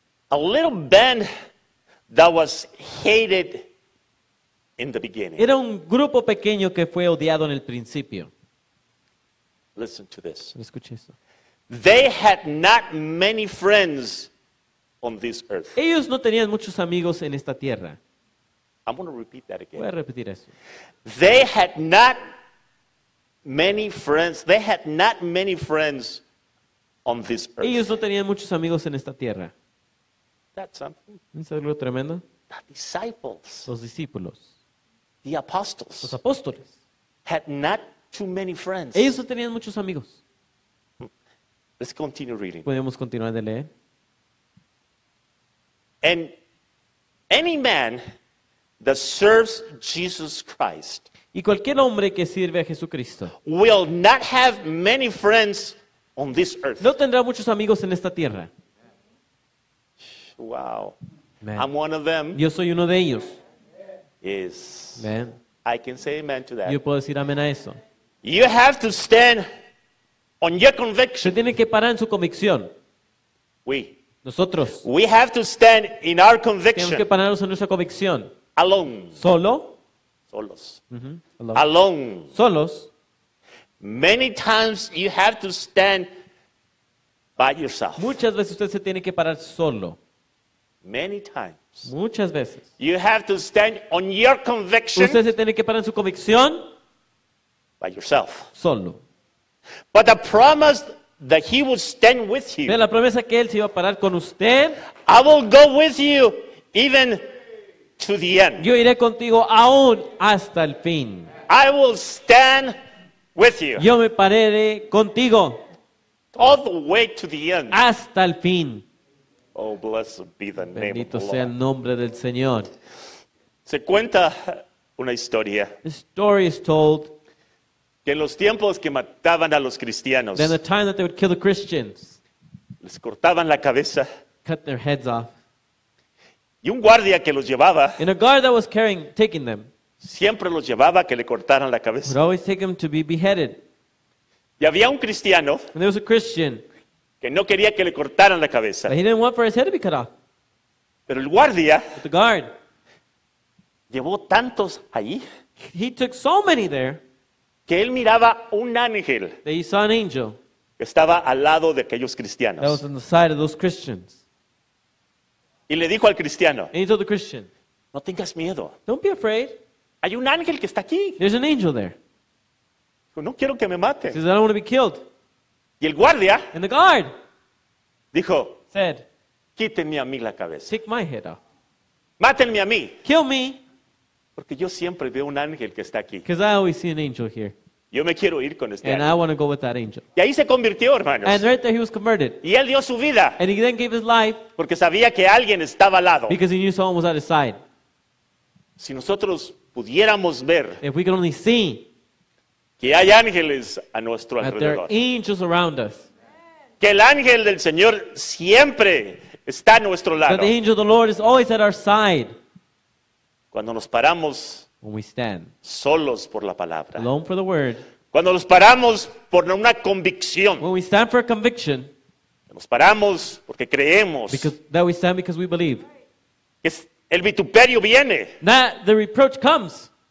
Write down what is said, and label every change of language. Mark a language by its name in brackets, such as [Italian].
[English] a little band that was hated in the beginning. [Spanish] era un grupo pequeño que fue odiado en el principio. [English] Listen to this. [Spanish] Escuche eso. [English] They had not many friends on this earth. [Spanish] Ellos no tenían muchos amigos en esta tierra. [English] I'm going to repeat that [Spanish] Voy a [English] again. [Spanish] repetir eso. [English] They had not many friends. They had not many friends on this earth. [Spanish] Ellos no tenían muchos amigos en esta tierra. [English] That's something. [Spanish] ¿Es algo tremendo? [English] The disciples, [Spanish] Los discípulos, [English] the [Spanish] los [English] apostles, [Spanish] apóstoles. [English] had not too many friends. [Spanish] Ellos no tenían muchos amigos. [English] Let's continue reading. [Spanish] Podemos continuar de leer. [English] And any man that serves Jesus Christ [Spanish] Y cualquier hombre que sirve a Jesucristo [English] will not have many friends on this earth. [Spanish] no tendrá muchos amigos en esta tierra. [English] Wow. Man. I'm one of them. [Spanish] Yo soy uno de ellos. [English] Is Man. I can say amen to that. [Spanish] Yo puedo decir amén a eso. [English] You have to stand on your [Spanish] Se [English] conviction. [Spanish] tiene que parar en su convicción. Nosotros [English] We have to stand in our [Spanish] tenemos que [English] conviction [Spanish] pararnos en nuestra convicción. [English] alone. [Spanish] Solo, Solos. [English] alone. Alone. [Spanish] Solos. [English] Many times you have to stand by yourself. [Spanish] Muchas veces usted se tiene que parar solo. [English] Many times. [Spanish] Muchas veces. [English] You have to stand on your conviction [Spanish] Usted se tiene que parar en su convicción [English] by yourself. [Spanish] solo. [English] But the promise that he will stand with [Spanish] Pero [English] you. [Spanish] la promesa que Él se iba a parar con usted, [English] I will go with you even to the end. [Spanish] yo iré contigo aún hasta el fin. [English] I will stand with you [Spanish] Yo me pararé contigo [English] all the way to the end. [Spanish] hasta el fin. [English] Oh, blessed be the name of [Spanish] Bendito [English] the [Spanish] sea [English] Lord. [Spanish] el nombre del Señor. Se cuenta una historia [English] The story is told [Spanish] que en los tiempos que mataban a los cristianos, [English] that in the time that they would kill the Christians, [Spanish] les cortaban la cabeza [English] cut their heads off, [Spanish] y un guardia que los llevaba, [English] and a guard that was taking them, [Spanish] siempre los llevaba a que le cortaran la [English] would [Spanish] cabeza. [English] always take them to be beheaded. [Spanish] Y había un cristiano [English] And there was a Christian, [Spanish] que no quería que le cortaran la cabeza, [English] but he didn't want for his head to be cut off. [Spanish] pero el guardia [English] But the guard, [Spanish] llevó tantos allí [English] he took so many there [Spanish] que él miraba un ángel [English] that he saw an angel [Spanish] que estaba al lado de aquellos [English] that was [Spanish] cristianos. [English] on the side of those Christians. [Spanish] Y le dijo al cristiano, [English] And he told the Christian, [Spanish] no tengas miedo, [English] don't be afraid. [Spanish] hay un ángel que está aquí. [English] There's an angel there. [Spanish] Dijo, no quiero que me [English] He [Spanish] mate. [English] says, I don't want to be killed. [Spanish] Y el guardia [English] And the guard [Spanish] dijo, [English] said, [Spanish] quítenme a mí la cabeza, [English] take my head off. [Spanish] mátenme a mí, [English] Kill me, [Spanish] porque yo siempre veo un ángel que está aquí. [English] because I always see an angel here. [Spanish] Yo me quiero ir con este [English] And I [Spanish] ángel. [English] want to go with that angel. [Spanish] Y ahí se convirtió, hermanos. [English] And right there he was converted. [Spanish] Y él dio su vida [English] And he then gave his life [Spanish] porque sabía que alguien estaba al lado. [English] because he knew someone was at his side. [Spanish] Si nosotros pudiéramos ver [English] If we could only see [Spanish] que hay ángeles a nuestro [English] that there [Spanish] alrededor, [English] are angels around us, [Spanish] que el ángel del Señor siempre está a nuestro [English] that [Spanish] lado. [English] the angel of the Lord is always at our side [Spanish] Cuando nos paramos [English] when we stand [Spanish] solos por la palabra, [English] alone for the word, [Spanish] cuando nos paramos por una convicción, [English] when we stand for a conviction, [Spanish] nos paramos porque creemos [English] that we stand because we believe, [Spanish] que el vituperio viene, [English] that the reproach comes,